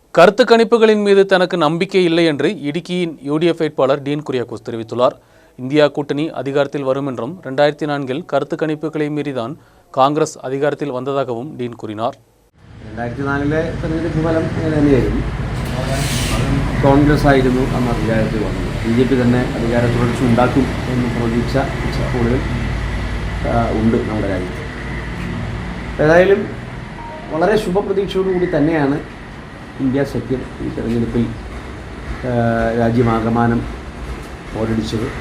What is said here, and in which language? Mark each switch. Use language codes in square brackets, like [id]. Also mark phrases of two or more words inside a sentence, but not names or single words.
[ta] கருத்து கணிப்புகளின் மீது தனக்கு நம்பிக்கை இல்லை என்று இடுக்கியின் யூடிஎஃப் வேட்பாளர் டீன் குரியாக்கோஸ் தெரிவித்துள்ளார். இந்தியா கூட்டணி அதிகாரத்தில் வரும் என்றும் 2004 கருத்து கணிப்புகளை மீறிதான் காங்கிரஸ் அதிகாரத்தில் வந்ததாகவும் டீன் கூறினார். [ml] 2004 തെരഞ്ഞെടുപ്പ് ഫലം തന്നെയായിരുന്നു. കോൺഗ്രസ് ആയിരുന്നു അന്ന് അധികാരത്തിൽ വന്നത്. BJP തന്നെ അധികാര തുടർച്ച ഉണ്ടാക്കും എന്ന് പ്രതീക്ഷ കൂടുതൽ ഉണ്ട് നമ്മുടെ രാജ്യത്ത്. ഏതായാലും വളരെ ശുഭപ്രതീക്ഷയോടുകൂടി തന്നെയാണ് ഇന്ത്യ സഖ്യം ഈ തെരഞ്ഞെടുപ്പിൽ രാജ്യമാകമാനം പോരടിച്ചത്.